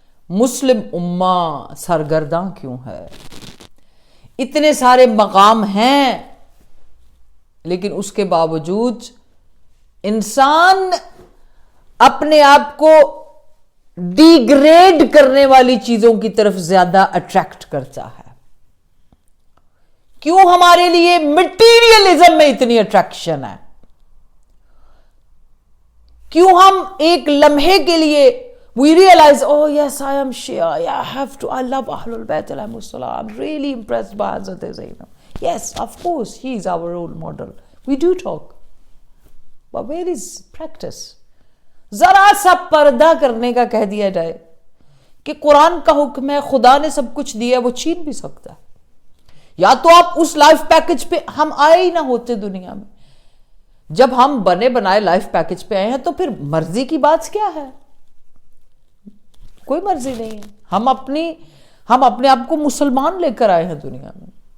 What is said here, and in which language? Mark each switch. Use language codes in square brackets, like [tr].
[ur] مسلم امہ سرگرداں کیوں ہے، اتنے سارے مقام ہیں لیکن اس کے باوجود انسان اپنے آپ کو ڈیگریڈ کرنے والی چیزوں کی طرف زیادہ اٹریکٹ کرتا ہے۔ کیوں ہمارے لیے مٹیریلزم میں اتنی اٹریکشن ہے؟ کیوں ہم ایک لمحے کے لیے [en] we realize, oh yes, I am Shia, I love Ahlul Bayt alayhi salam, I'm really impressed by Hazrat Zainab. Yes, of course, he is our role model. We do talk. But where is practice? [ur] ذرا سا پردہ کرنے کا کہہ دیا جائے کہ قرآن کا حکم ہے، خدا نے سب کچھ دیا، وہ چھین بھی سکتا ہے۔ یا تو آپ اس لائف پیکج پہ ہم آئے ہی نہ ہوتے دنیا میں، جب ہم بنے بنائے لائف پیکج پہ آئے ہیں تو پھر مرضی کی بات کیا ہے؟ کوئی مرضی نہیں ہے۔ ہم اپنے آپ کو مسلمان لے کر آئے ہیں دنیا میں۔